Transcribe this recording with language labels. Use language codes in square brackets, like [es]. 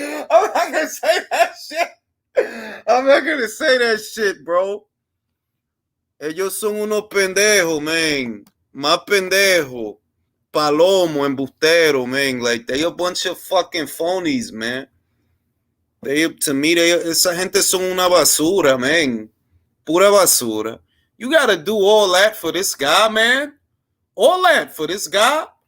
[en] I'm not going to say that shit. I'm not going to say that shit, bro. [es] Ellos son unos pendejos, man. Más pendejos. Palomo, embustero, man. [en] Like, they a bunch of fucking phonies, man. To me, [es] esa gente son una basura, man. Pura basura. [en] You gotta do all that for this guy, man. All that for this guy.